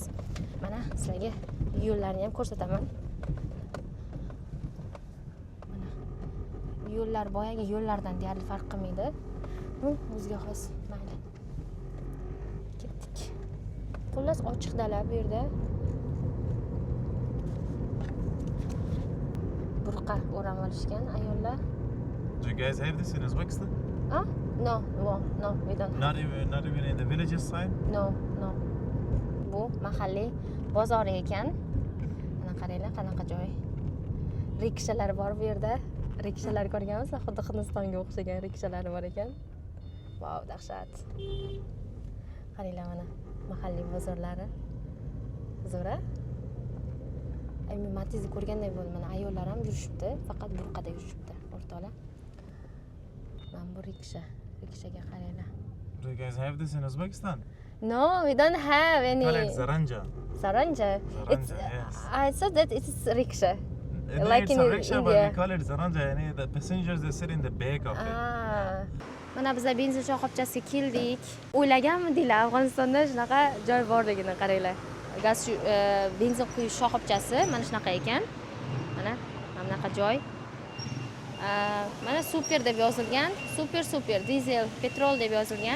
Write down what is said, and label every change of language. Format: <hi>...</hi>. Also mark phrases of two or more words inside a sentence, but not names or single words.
<uz>Mana sizlarga yo'llarni ham ko'rsataman. Mana yo'llar boyagi yo'llardan deyarli farq qilmaydi. Bu o'ziga xos. Mayli. Ketdik. Xullas ochiq dala bu yerda. Burqa o'rab olishgan ayollar.</uz> <en>Do you guys have this in Uzbekistan? No, we don't. Not even in the villages side? No.</en> <uz>Bu mahalliy bozor ekan. Mana qaranglar, qanaqa joy. Rikshalar bor bu yerda. Rikshalar ko'rganmisiz? Xuddi Hindistonga o'xshagan rikshalar bor ekan. Vau, dahshat. Qaranglar mana mahalliy bozorlari. Zo'ra. Men Matiz'ni ko'rganday bo'ldim. Mana ayollar ham yurishibdi, faqat burqada yurishibdi, o'rtoqlar. Mana bu rikshaga qaranglar.</uz> <en>Do you guys have this in Uzbekistan? No, we don't have any. Like Zaranja. Zaranja. Zaranja, yes. I saw that it's rickshaw. Like it's in a rickshaw, but India. we call it zaranja. Yani the passengers they sit in the back of it.</en> <uz>Mana biz benzin shoxobchasiga keldik. O'ylaganmidinglar Afg'onistonda shunaqa joy borligini qaranglar. Gaz benzin quyish shoxobchasi mana shunaqa ekan. Mana bunaqa joy. Mana super deb yozilgan. Super dizel petrol deb yozilgan.</uz>